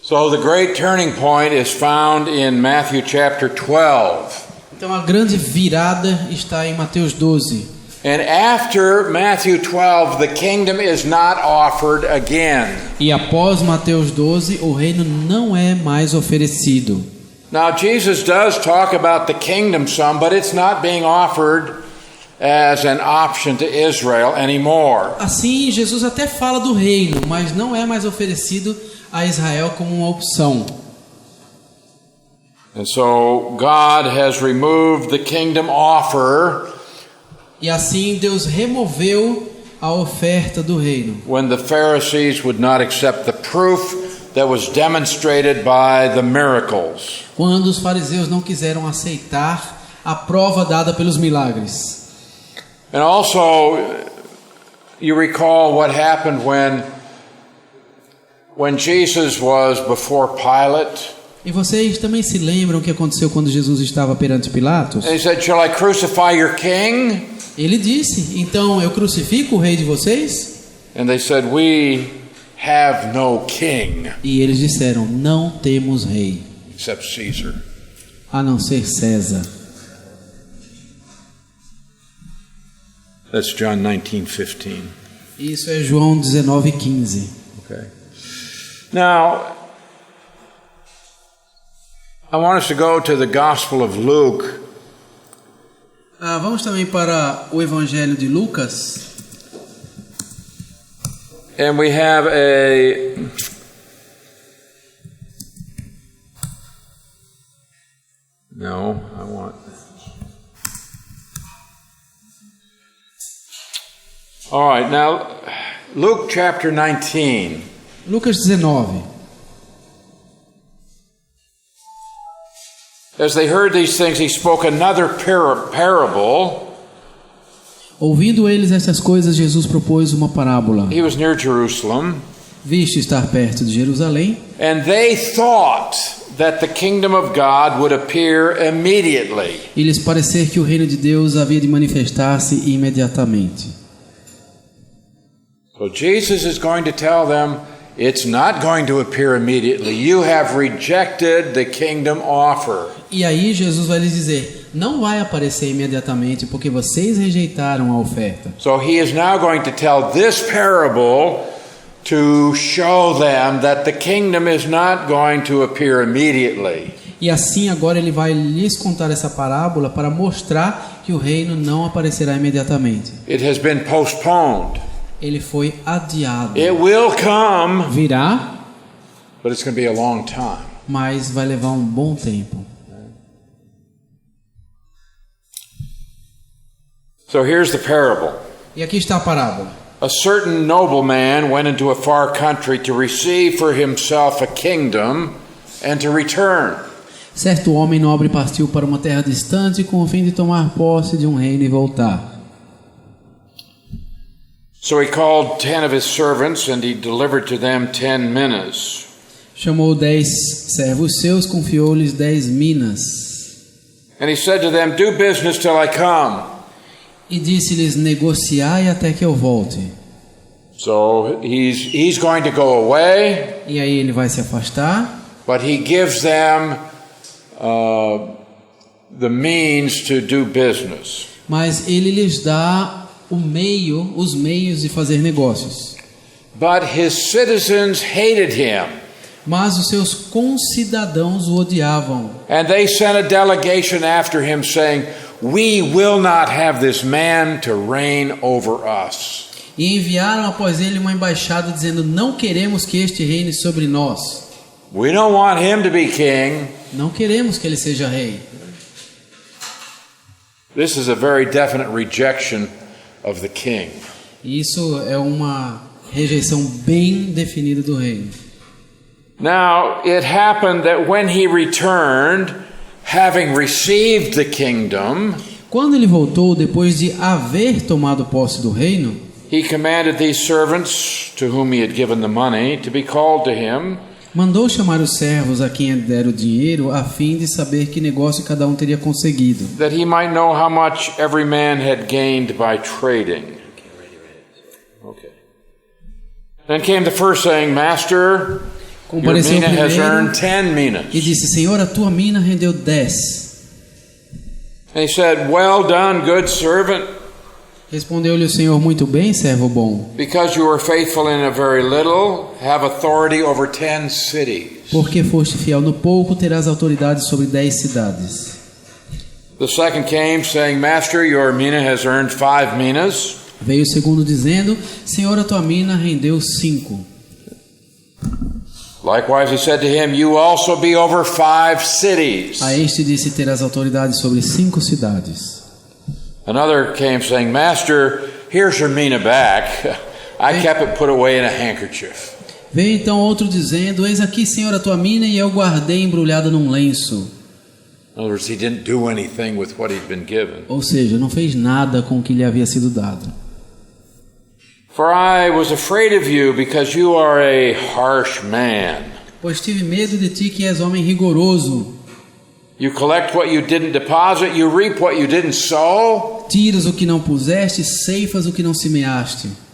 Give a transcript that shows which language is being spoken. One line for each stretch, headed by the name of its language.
English: So the great turning point is found in Matthew chapter 12.
Portuguese: Então a grande virada está em Mateus 12.
English: And after Matthew 12, the kingdom is not offered again.
Portuguese: E após Mateus 12, o reino não é mais oferecido.
English: Now Jesus does talk about the kingdom some, but it's not being offered as an option to Israel anymore.
Portuguese: Assim, Jesus até fala do reino, mas não é mais oferecido a Israel como uma opção.
English: And so God has removed the kingdom offer
Portuguese: E assim Deus removeu a oferta do reino.
English: when the Pharisees would not accept the proof that was demonstrated by the miracles.
Portuguese: Quando os fariseus não quiseram aceitar a prova dada pelos milagres.
English: And also, you recall what happened when Jesus was before Pilate.
Portuguese: E vocês também se lembram o que aconteceu quando Jesus estava perante Pilatos?
English: And he said, "Shall I crucify your king?"
Portuguese: Ele disse: então eu crucifico o rei de vocês?
English: And they said, "We have no king
Portuguese: E eles disseram: não temos rei,
English: except Caesar."
Portuguese: a não ser César.
English: That's John 19:15.
Portuguese: Isso é João 19:15.
English: Okay. Now, I want us to go to the Gospel of Luke.
Portuguese: Vamos também para o Evangelho de Lucas.
English: And we have a No, I want All right, now Luke chapter 19.
Portuguese: Lucas 19.
English: As they heard these things, he spoke another parable.
Portuguese: Ouvindo eles estas coisas, Jesus propôs uma parábola.
English: He was near Jerusalem,
Portuguese: Visto estar perto de Jerusalém,
English: and they thought that the kingdom of God would appear immediately.
Portuguese: e lhes parecer que o reino de Deus havia de manifestar-se imediatamente.
English: So Jesus is going to tell them, it's not going to appear immediately. You have rejected the kingdom offer.
Portuguese: E aí Jesus vai lhes dizer: não vai aparecer imediatamente, porque vocês rejeitaram a oferta.
English: So he is now going to tell this parable to show them that the kingdom is not going to appear immediately.
Portuguese: E assim agora ele vai lhes contar essa parábola para mostrar que o reino não aparecerá imediatamente.
English: It has been postponed.
Portuguese: Ele foi adiado.
English: It will come,
Portuguese: Virá,
English: but it's going to be a long time.
Portuguese: mas vai levar um bom tempo.
English: So here's the parable.
Portuguese: E aqui está a parábola.
English: A certain nobleman went into a far country to receive for himself a kingdom and to return.
Portuguese: Certo homem nobre partiu para uma terra distante com o fim de tomar posse de um reino e voltar.
English: So he called 10 of his servants and he delivered to them 10 minas.
Portuguese: Chamou 10 servos seus, confiou-lhes 10 minas.
English: And he said to them, "Do business till I come."
Portuguese: E disse-lhes: negociai até que eu volte.
English: So he's going to go away,
Portuguese: E aí ele vai se afastar,
English: but he gives them the means to do business.
Portuguese: mas ele lhes dá os meios de fazer negócios.
English: But his citizens hated him,
Portuguese: Mas os seus concidadãos o odiavam.
English: and they sent a delegation after him saying, "We will not have this man to reign over us."
Portuguese: E enviaram após ele uma embaixada dizendo: não queremos que este reine sobre nós.
English: We don't want him to be king.
Portuguese: Não queremos que ele seja rei.
English: This is a very definite rejection of the king.
Portuguese: Isso é uma rejeição bem definida do reino.
English: Now, it happened that when he returned, having received the kingdom,
Portuguese: Quando ele voltou, depois de haver tomado posse do reino,
English: he commanded these servants to whom he had given the money to be called to him,
Portuguese: mandou chamar os servos a quem deram o dinheiro, a fim de saber que negócio cada um teria conseguido,
English: that he might know how much every man had gained by trading. Okay. Then came the first saying, "Master,
Portuguese: compareceu
English: mina has earned
Portuguese: primeiro
English: 10 minas.
Portuguese: e disse: Senhor, a tua mina rendeu 10.
English: And he said, well done, good servant.
Portuguese: Respondeu-lhe o Senhor: muito bem, servo bom.
English: Because you were faithful in a very little, have authority over 10 cities.
Portuguese: Porque foste fiel no pouco, terás autoridade sobre 10 cidades.
English: The second came, saying, Master, your mina has earned 5 minas.
Portuguese: Veio o segundo dizendo: Senhor, a tua mina rendeu 5.
English: Likewise he said to him, you also be over 5 cities.
Portuguese: A este disse: terás autoridade sobre 5 cidades.
English: Another came saying, Master, here's your mina back. I kept it put away in a handkerchief.
Portuguese: Veio então outro dizendo: Eis aqui, Senhor, a tua mina, e eu guardei embrulhada num lenço.
English: In other words, he didn't do anything with what he'd been given.
Portuguese: Ou seja, não fez nada com o que lhe havia sido dado.
English: For I was afraid of you because you are a harsh man.
Portuguese: Pois tive medo de ti, que és homem rigoroso.
English: You collect what you didn't deposit, you reap what you didn't sow.
Portuguese: Tiras o que não puseste, ceifas o que não semeaste.